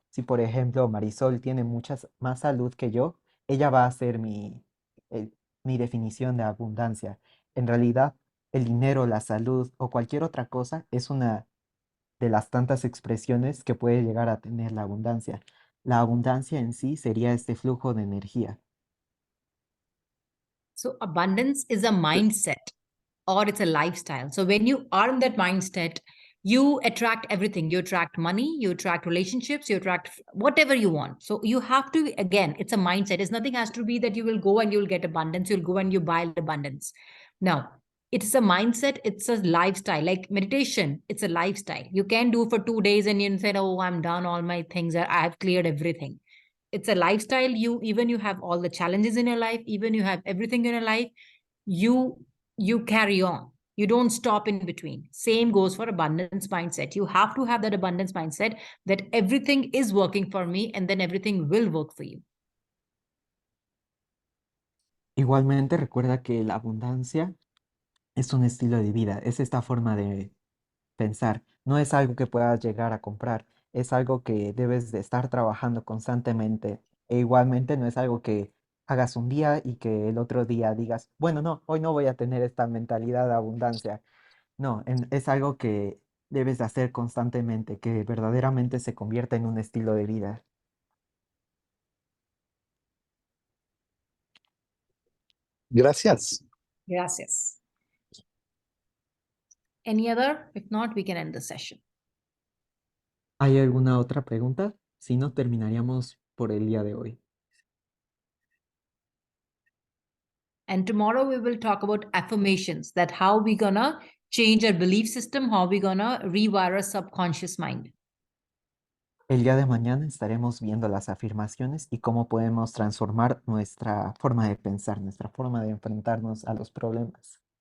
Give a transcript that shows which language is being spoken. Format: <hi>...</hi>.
<es>Si, por ejemplo, Marisol tiene mucha más salud que yo, ella va a ser eh, mi definición de abundancia. En realidad, el dinero, la salud o cualquier otra cosa es una de las tantas expresiones que puede llegar a tener la abundancia. La abundancia en sí sería este flujo de energía.</es> <en>So abundance is a mindset or it's a lifestyle. So when you are in that mindset, you attract everything. You attract money, you attract relationships, you attract whatever you want. So you have to, again, it's a mindset. It's nothing has to be that you will go and you'll get abundance. You'll go and you buy abundance. No, it's a mindset. It's a lifestyle. Like meditation, it's a lifestyle. You can do for 2 days and you say, oh, I'm done. All my things, I have cleared everything. It's a lifestyle. You have all the challenges in your life, even you have everything in your life, you carry on. You don't stop in between. Same goes for abundance mindset. You have to have that abundance mindset that everything is working for me and then everything will work for you.</en> <es>Igualmente, recuerda que la abundancia es un estilo de vida, es esta forma de pensar. No es algo que puedas llegar a comprar, es algo que debes de estar trabajando constantemente. E igualmente no es algo que hagas un día y que el otro día digas, bueno, no, hoy no voy a tener esta mentalidad de abundancia. No, es algo que debes de hacer constantemente, que verdaderamente se convierta en un estilo de vida. Gracias. Gracias.</es> <en>Any other? If not, we can end the session.</en> <es>¿Hay alguna otra pregunta? Si no, terminaríamos por el día de hoy.</es> <en>And tomorrow we will talk about affirmations, that how we gonna change our belief system, how we gonna rewire our subconscious mind.</en> <es>El día de mañana estaremos viendo las afirmaciones y cómo podemos transformar nuestra forma de pensar, nuestra forma de enfrentarnos a los problemas.</es>